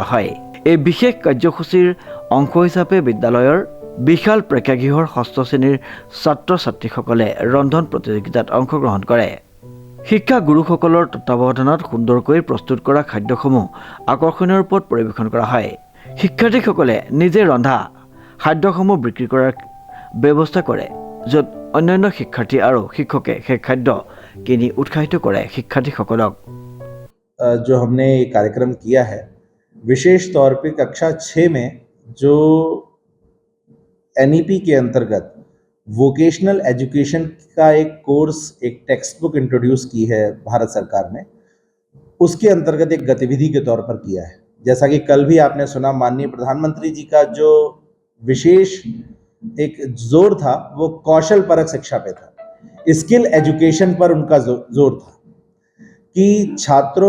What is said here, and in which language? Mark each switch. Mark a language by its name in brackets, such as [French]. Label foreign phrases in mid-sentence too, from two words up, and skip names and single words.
[Assamese] হয় এই বিশেষ কাৰ্যসূচীৰ অংশ হিচাপে বিদ্যালয়ৰ বিশাল প্ৰেক্ষাগৃহৰ ষষ্ঠ শ্ৰেণীৰ ছাত্ৰ-ছাত্ৰীসকলে ৰন্ধন প্ৰতিযোগিতাত অংশগ্ৰহণ কৰে শিক্ষা গুৰুসকলৰ তত্ত্বাৱধানত সুন্দৰকৈ প্ৰস্তুত কৰা খাদ্যসমূহ আকৰ্ষণীয় ৰূপত পৰিৱেশন কৰা হয় শিক্ষাৰ্থীসকলে নিজে ৰন্ধা খাদ্যসমূহ বিক্ৰী কৰাৰ ব্যৱস্থা কৰে য'ত অন্যান্য শিক্ষাৰ্থী আৰু শিক্ষকে সেই খাদ্য কিনি উৎসাহিত কৰে শিক্ষাৰ্থীসকলক [Hindi] जो हमने ये कार्यक्रम किया है विशेष तौर पे कक्षा 6 में जो NEP के अंतर्गत वोकेशनल एजुकेशन का एक कोर्स एक [English] text book introduce [Hindi] की है भारत सरकार ने उसके अंतर्गत एक गतिविधि के तौर पर किया है जैसा कि कल भी आपने सुना माननीय प्रधानमंत्री जी का जो विशेष एक जोर था वो कौशल परक शिक्षा पे था [English] skill education [Hindi] पर उनका जोर था कि छात्रों